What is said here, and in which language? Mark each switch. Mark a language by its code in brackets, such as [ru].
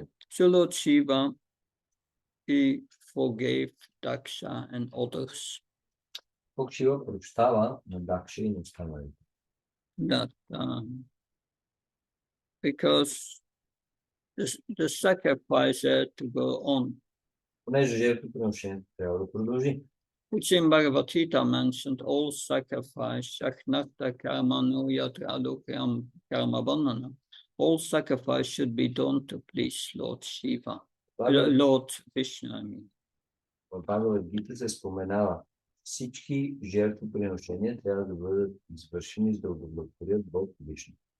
[en] So Lord Shiva, he forgave Daksha and others. [bg] Бог Шива прощава на Дакша и на останалите. [en] That because the sacrifice had to go on. [bg] Понеже жертвоприношението трябва да продължи. [en] which in Bhagavata mentioned all sacrifice, [sa] Shaknata Karmanu Yatradukram Karma Bandhana. [en] All sacrifice should be done to please Lord Shiva, Lord Vishnu, I mean. [bg] В Бхагават-гита се споменава, всички жертвоприношения трябва да бъдат извършени, за да удовлетворят Бог Вишну.